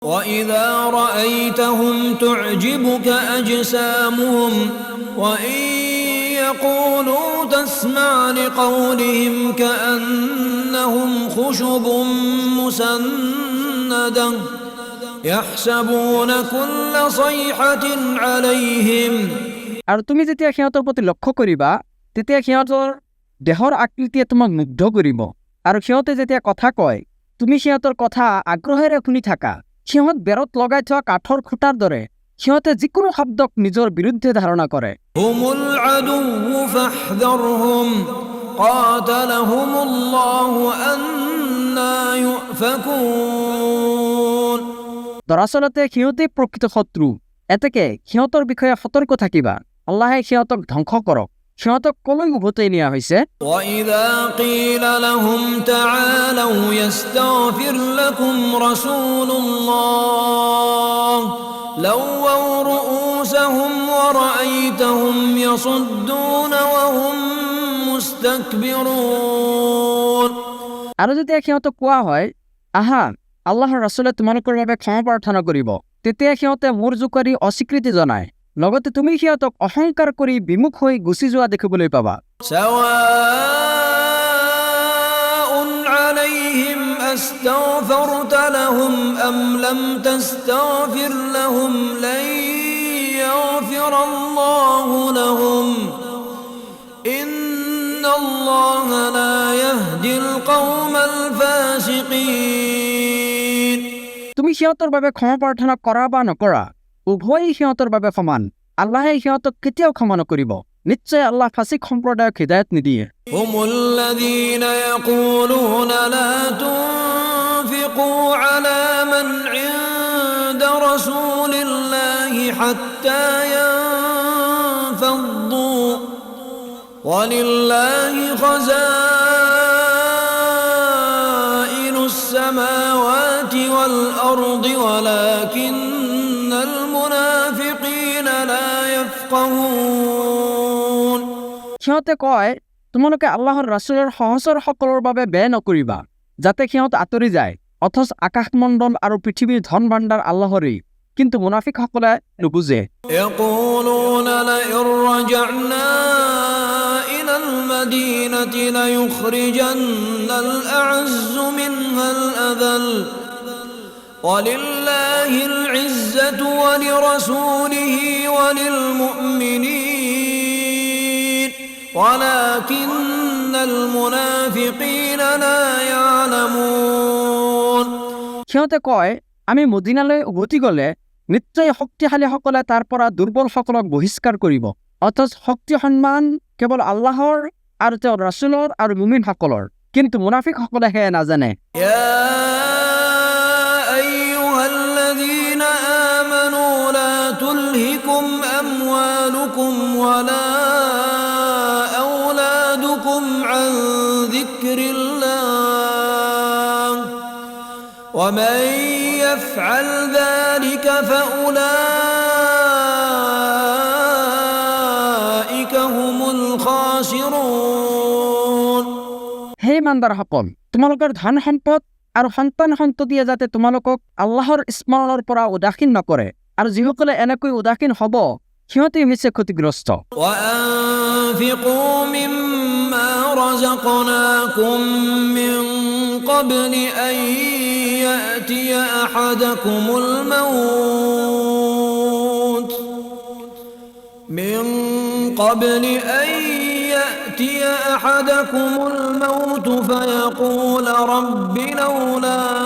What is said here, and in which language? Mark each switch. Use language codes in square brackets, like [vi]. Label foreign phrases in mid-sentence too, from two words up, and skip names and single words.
[ar] وإذا رأيتهم تعجبك أجسامهم وإن يقولوا تسمع لقولهم كأنهم خشب مسندة يحسبون كل صيحة عليهم [as] আর তুমি যেতিয়া সিহঁতৰ প্ৰতি লক্ষ্য কৰিবা তেতিয়া সিহঁতৰ দেহৰ আকৃতিয়ে তোমাক মুগ্ধ কৰিব আৰু সিহঁতে যেতিয়া কথা কয় তুমি সিহঁতৰ কথা আগ্ৰহেৰে শুনি থাকা সিহঁত বেৰত লগাই থোৱা কাঠৰ খুঁটাৰ দৰে সিহঁতে যিকোনো শব্দক নিজৰ বিৰুদ্ধে ধাৰণা কৰে [ar] هم العدو فاحذرهم قاتلهم الله أنا يؤفكون [as] দৰাচলতে সিহঁতে প্ৰকৃত শত্ৰু এতেকে সিহঁতৰ বিষয়ে সতৰ্ক থাকিবা আল্লাহে সিহঁতক ধ্বংস কৰক সিহঁতক কলৈ উভতাই নিয়া হৈছে [ar] وإذا قيل لهم تعالوا يستغفر لكم رسول الله لووا رؤوسهم ورأيتهم يصدون وهم مستكبرون [as] আৰু যেতিয়া সিহঁতক কোৱা হয় আহা আল্লাহৰ ৰাছুলে তোমালোকৰ বাবে ক্ষমা প্ৰাৰ্থনা কৰিব তেতিয়া সিহঁতে মূৰ জোকাৰি অস্বীকৃতি জনায় লগতে তুমি সিহঁতক অহংকাৰ কৰি বিমুখ হৈ গুচি যোৱা দেখিবলৈ পাবা [ar] سواء عليهم أستغفرت لهم أم لم تستغفر لهم لن يغفر الله لهم إن الله لا يهدي القوم الفاسقين [as] তুমি সিহঁতৰ বাবে ক্ষমা প্ৰাৰ্থনা কৰা বা নকৰা উভয়েই সিহঁতৰ বাবে সমান আল্লাহে সিহঁতক কেতিয়াও ক্ষমা নকৰিব নিশ্চয় আল্লাহ ফাসিক সম্প্ৰদায়ক হিদায়াত নিদিয়ে [ar] هم الذين يقولون لا تنفقوا على من عند رسول الله حتى ينفضوا ولله خزائن السماوات والأرض ولكن المنافقين لا يفقهون [as] সিহঁতে কয় তোমালোকে আল্লাহৰ ৰাছুলৰ সহচৰ সকলৰ বাবে ব্যয় নকৰিবা যাতে সিহঁত আঁতৰি যায় অথচ আকাশমণ্ডল আৰু পৃথিৱীৰ ধন ভাণ্ডাৰ আল্লাহৰেই কিন্তু মুনাফিকসকলে নুবুজে [ar] يقولون لئن رجعنا إلى المدينة ليخرجن الأعز منها الأذل ولله العزة ولرسوله وللمؤمنين ولكن المنافقين لا يعلمون [as] সিহঁতে কয় আমি মদিনালৈ উভতি গ'লে নিশ্চয় শক্তিশালীসকলে তাৰ পৰা দুৰ্বলসকলক বহিষ্কাৰ কৰিব অথচ শক্তি সন্মান কেৱল আল্লাহৰ আৰু তেওঁৰ ৰাছুলৰ আৰু মুমিনসকলৰ কিন্তু মুনাফিকসকলে সেয়া নাজানে [ar] يا أيها الذين آمنوا لا تلهكم أموالكم ولا أولادكم عن ذكر الله ومن يفعل ذلك فأولئك هم الخاسرون [as] হে ইমানদাৰসকল তোমালোকৰ ধন সম্পদ আৰু সন্তান সন্ততিয়ে যাতে তোমালোকক আল্লাহৰ স্মৰণৰ পৰা উদাসীন নকৰে আৰু যিসকলে এনেকৈ উদাসীন হ'ব সিহঁতে হৈছে ক্ষতিগ্ৰস্ত [ar] وأنفقوا مما رزقناكم من قبل أن يأتي أحدكم الموت فيقول رب لولا